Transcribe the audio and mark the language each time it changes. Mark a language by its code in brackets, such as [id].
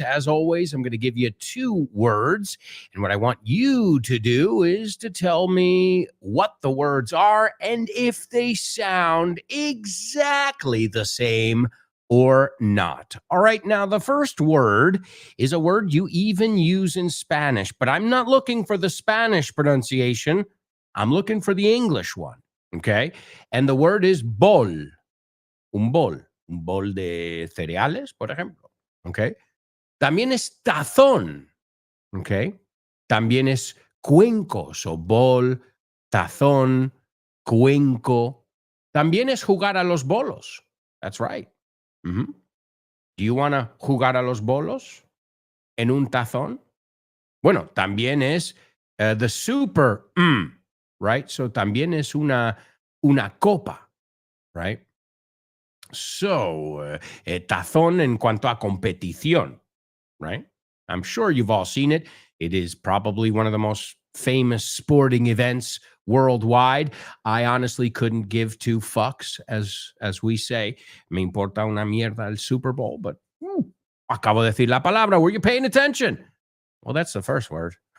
[en] As always, I'm going to give you 2 words. And what I want you to do is to tell me what the words are and if they sound exactly the same or not. All right, now the first word is a word you even use in Spanish, but I'm not looking for the Spanish pronunciation. I'm looking for the English one, okay? And the word is bol. [es] Un bol de cereales, por ejemplo, okay? También es tazón, okay? También es cuenco, so bol, tazón, cuenco. También es jugar a los bolos. [en] That's right. [es] Mm-hmm. [en] Do you want to [es] jugar a los bolos en un tazón? Bueno, también es [en] the super, right? [es] So también es una copa, right? So, tazón en cuanto a competición, right? [en] I'm sure you've all seen it. It is probably one of the most famous sporting events worldwide. I honestly couldn't give 2 fucks, as we say. [es] Me importa una mierda el Super Bowl, but acabo de decir la palabra. [en] Were you paying attention? Well, that's the first word.